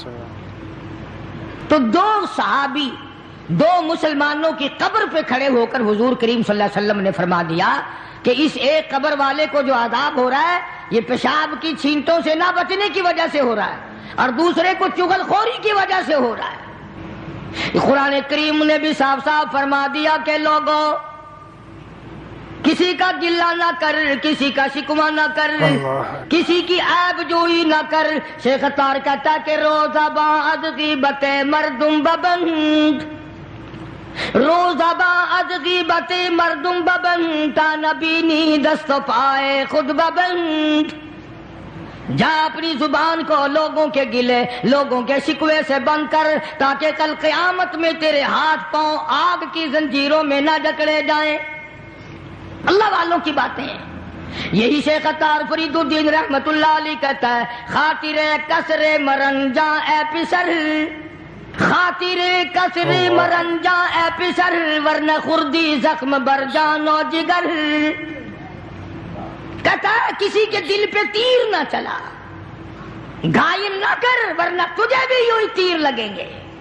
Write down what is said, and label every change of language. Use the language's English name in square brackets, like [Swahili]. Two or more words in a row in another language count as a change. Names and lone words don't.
[Urdu] تو دو صحابی، دو مسلمانوں کی قبر پہ کھڑے ہو کر حضور کریم [Arabic] صلی اللہ علیہ وسلم [Urdu] نے فرما دیا کہ اس ایک قبر والے کو جو عذاب ہو رہا ہے یہ پیشاب کی چھینٹوں سے نہ بچنے کی وجہ سے ہو رہا ہے، اور دوسرے کو چغل خوری کی وجہ سے ہو رہا ہے۔ قرآن کریم نے بھی صاف صاف فرما دیا کہ لوگوں کسی کا گلہ نہ کر، کسی کا شکوہ نہ کر، کسی کی عیب جوئی نہ کر۔ شیخ اتار کہتا کہ [Persian] روزہ بعد غیبت مردم ببند، روزہ بعد غیبت مردم ببند، تا نبینی دست و پائے خود ببند۔ [Urdu] جا اپنی زبان کو لوگوں کے گلے، لوگوں کے شکوے سے بند کر، تاکہ کل قیامت میں تیرے ہاتھ پاؤں آگ کی زنجیروں میں نہ جکڑے جائیں۔ اللہ والوں کی باتیں ہیں۔ یہی شیخ اتار فرید الدین [Arabic] رحمت اللہ علیہ [Urdu] کہتا ہے [Persian] خاطر کسر مرنجا اے پسر، خاطر کسر مرنجا اے پسر، ورنہ خردی زخم بر جان و جگر۔ [Urdu] کہتا ہے کسی کے دل پہ تیر نہ چلا، گھائل نہ کر ورنہ تجھے بھی یوں ہی تیر لگیں گے۔